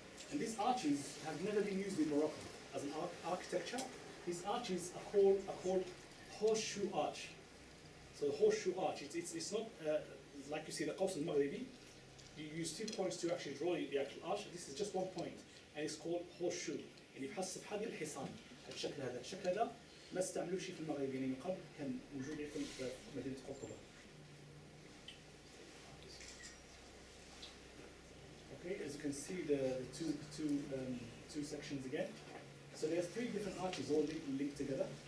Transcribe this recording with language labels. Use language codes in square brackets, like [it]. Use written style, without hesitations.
[en] And these arches have never been used in Morocco as an architecture. These arches are called horseshoe arch. So the horseshoe arch, it's not like you see the Qaws al-Maghribi. You use 2 points to actually draw the actual arch. This is just 1 point, and it's called horseshoe. [ar] اللي بحسب هذه الحصان الشكل هذا، الشكل هذا ما استعملوه شيء في المغربيين من قبل، كان موجود عندكم في مدينة قرطبة. [en] Okay, as you can see the two sections again. So there's 3 different arches all linked together.